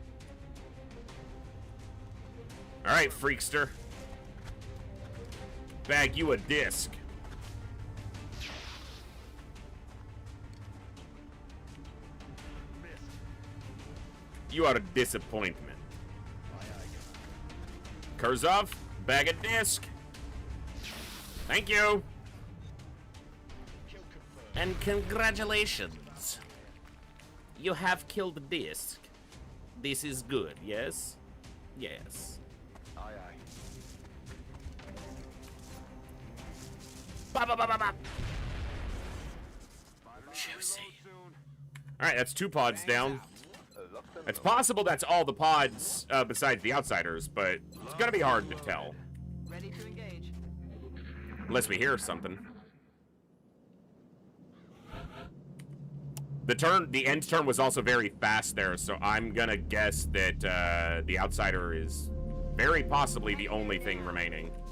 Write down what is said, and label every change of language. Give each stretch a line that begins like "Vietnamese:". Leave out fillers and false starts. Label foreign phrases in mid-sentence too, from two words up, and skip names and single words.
English: All right, freakster. Bag you a disc. Missed. You are a disappointment. Aye, aye, Kurzov, bag a disc. Thank you. Kill confirmed. And congratulations. You have killed the disc. This is good, yes? Yes. Aye, aye. Ba, ba, ba, ba, ba. Juicy. Alright, that's 2 pods down. It's possible that's all the pods besides the outsiders, but it's gonna be hard to tell. Ready to engage. Unless we hear something. The end turn was also very fast there, so I'm gonna guess that the outsider is very possibly the only thing remaining.